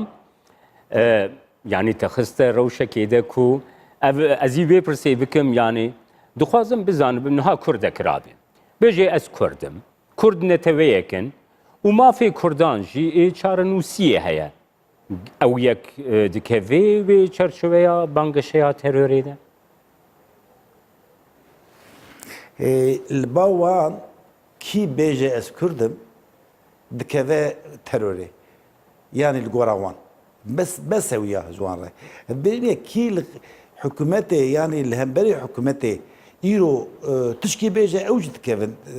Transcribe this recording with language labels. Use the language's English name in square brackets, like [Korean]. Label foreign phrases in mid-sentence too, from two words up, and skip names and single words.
[Kurdish] Yani te xiste rewşekê de ku ez ê vê pirsê bikim yani dixwazim bizanim niha Kurdek rabî. Bêjê ez Kurdim. Kurd netewêyekin û mafê Kurdan jî çarenûsiyê heye. ئەو یەک دکەوێ وێ چەرچوەیە بانگەشەیە تەرۆرێدە li bawan kî bêje ez Kurd im dikeve terorê yanî li gora wan bes ewiya ji wan re bêje kî li hikûmetê yanî li hemberî hikûmetê îro tişkî bêje ew jî dikevin